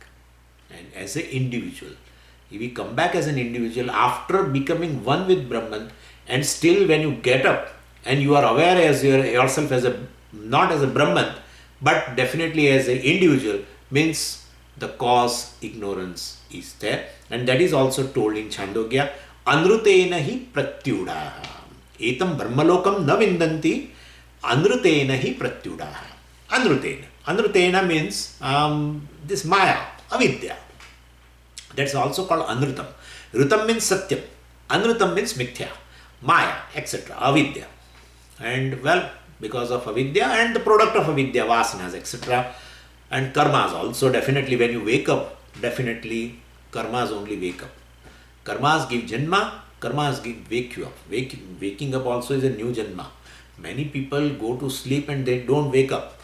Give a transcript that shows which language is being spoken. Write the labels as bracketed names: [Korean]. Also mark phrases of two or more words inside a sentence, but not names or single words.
[English] And as an individual, we come back as an individual after becoming one with Brahman, and still when you get up and you are aware as yourself as not as a Brahman, but definitely as an individual, means the cause ignorance is there. And that is also told in Chandogya, [Sanskrit] अनृतेन हि प्रत्यूढाः. एतं ब्रह्मलोकं न विन्दन्ति, अनृतेन हि प्रत्यूढाः. अनृतेन. [English] Anrutena means this [Sanskrit] माया, अविद्या. [English] That's also called anrutam. Rutam means satyam. Anrutam means [Sanskrit] मिथ्या, माया, [English] etc. Avidya. And well, because of avidya and the product of avidya, vasanas, etc. And karmas also. Definitely when you wake up, definitely karmas only wake up. Karmas give janma, karmas give wake you up. Waking up also is a new janma. Many people go to sleep and they don't wake up.